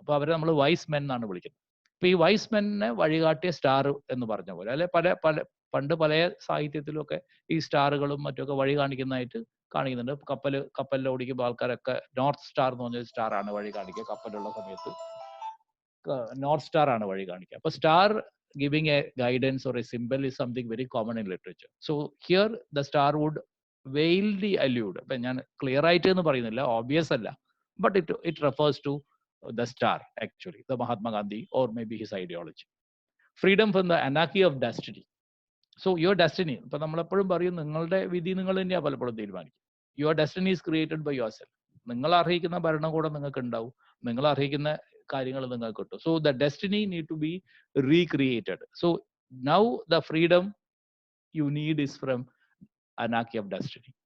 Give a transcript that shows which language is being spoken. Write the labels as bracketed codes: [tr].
[ml] അപ്പൊ അവരെ നമ്മൾ വൈസ് മെൻ എന്നാണ് വിളിക്കുന്നത്. അപ്പൊ ഈ വൈസ് മെന്നെ വഴികാട്ടിയ സ്റ്റാർ എന്ന് പറഞ്ഞ പോലെ, അല്ലെ പണ്ട് പല സാഹിത്യത്തിലൊക്കെ ഈ സ്റ്റാറുകളും മറ്റൊക്കെ വഴി കാണിക്കുന്നതായിട്ട് കാണിക്കുന്നുണ്ട്. കപ്പലിൽ ഓടിക്കുമ്പോൾ ആൾക്കാരൊക്കെ നോർത്ത് സ്റ്റാർ എന്ന് പറഞ്ഞൊരു സ്റ്റാർ ആണ് വഴി കാണിക്കുക. കപ്പലുള്ള സമയത്ത് നോർത്ത് സ്റ്റാർ ആണ് വഴി കാണിക്കുക. [en] അപ്പൊ star giving a guidance or a symbol is something very common in literature. So here the star would veilly allude. [ml] അപ്പൊ ഞാൻ ക്ലിയർ ആയിട്ട് എന്ന് പറയുന്നില്ല, ഓബ്വിയസ് അല്ല, [en] but it refers to the star actually, the Mahatma Gandhi or maybe his ideology. Freedom from the anarchy of destiny. So your destiny, [ml] ഇപ്പൊ നമ്മളെപ്പോഴും പറയും നിങ്ങളുടെ വിധി നിങ്ങൾ തന്നെയാണ് പലപ്പോഴും തീരുമാനിക്കും. [en] Your destiny is created by yourself. [ml] നിങ്ങൾ അർഹിക്കുന്ന ഭരണകൂടം നിങ്ങൾക്ക് ഉണ്ടാവും, നിങ്ങൾ അർഹിക്കുന്ന കാര്യങ്ങൾ നിങ്ങൾക്ക് കിട്ടും. [en] So the destiny need to be recreated. So now the freedom you need is from anarchy of destiny.